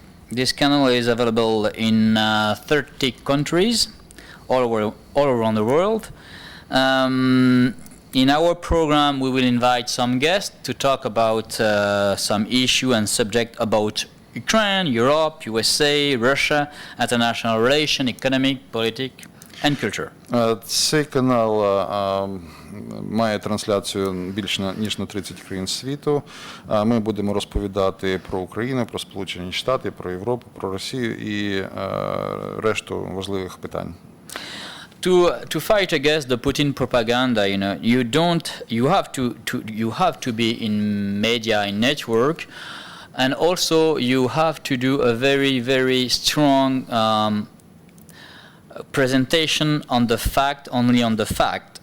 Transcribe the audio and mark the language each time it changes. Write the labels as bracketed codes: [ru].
[en] This channel is available in 30 countries all around the world. In our program, we will invite some guests to talk about some issue and subject about Ukraine, Europe, USA, Russia, international relations, economic, politics, and culture. [uk] Цей канал має трансляцію більше ніж на 30 країн світу. Ми будемо розповідати про Україну, про Сполучені Штати, про Європу, про Росію і решту важливих питань. [en] To fight against the Putin propaganda, you have to be in media, in network, and also you have to do a very, very strong presentation on the fact, only on the fact.